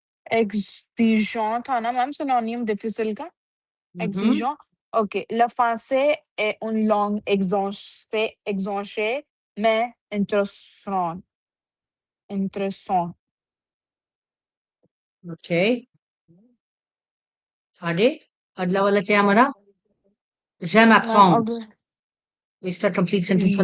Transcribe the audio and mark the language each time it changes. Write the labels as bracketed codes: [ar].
[hi] Exigeant था ना ma'am synonym difficile का? Mhm. [fr] Exigeant. OK. Le français est une langue exoncée, mais intéressante. Intéressant. [en] Okay. [hi] आगे अगला वाला क्या हमारा [fr] j'aime Même [en] apprendre is that complete sentence for